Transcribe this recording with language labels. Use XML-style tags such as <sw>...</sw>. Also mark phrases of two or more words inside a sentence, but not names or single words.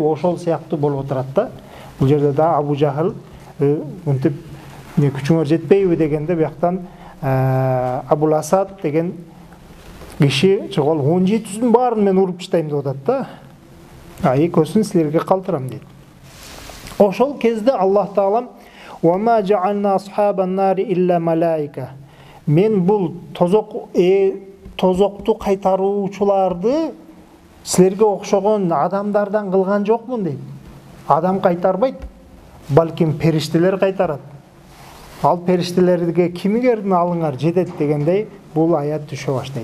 <ky>Ошол сыяктуу болуп отурат да. Бул жерде да Абу Жахил мынтип күчүңөр жетпейби дегенде бияктан Абул Асад деген киши чыгып 17-сүн баарын мен уруп таштайм деп атат да. Экөөсүн силерге калтырам дейт. Ошол кезде</ky> <ar>Аллах Таалам وَمَا جَعَلْنَا أَصْحَابَ النَّارِ إِلَّا مَلَائِكَةً.</ar> <ky>Мен бул тозокту кайтаруучуларды силерге окшогон адамдардан кылган жокмун дейт. Адам кайтарбайт, балким периштелер кайтарат. Ал периштелерге кимигердин алыңар жетет дегендей бул аят түшө баштайт.</ky>